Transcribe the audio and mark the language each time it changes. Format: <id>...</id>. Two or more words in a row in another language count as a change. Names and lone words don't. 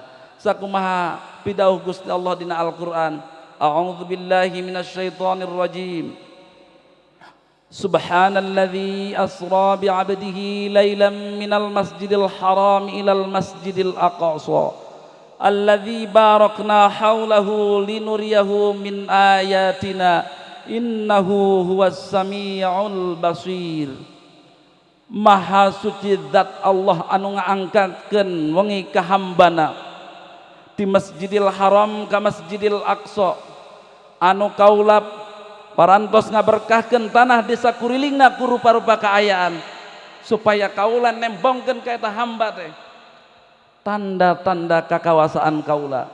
<su>Sakumaha pidauh Gusti Allah dina Al-Qur'an,</su> <ar>أعوذ بالله من الشيطان الرجيم. سبحان الذي أسرى بعبده ليلا من المسجد الحرام إلى المسجد الأقصى الذي باركنا حوله لنريه من آياتنا إنه هو السميع البصير.</ar> <su>Maha suci zat Allah anu ngaangkatkeun wengi ka hambana di Masjidil Haram ka Masjidil Aqsa anu kaula parantos ngaberkahkeun tanah di sakurilingna ku rupa-rupa kaayaan supaya kaula nembongkeun ka eta hamba teh tanda-tanda kakawasaan kaula.</su>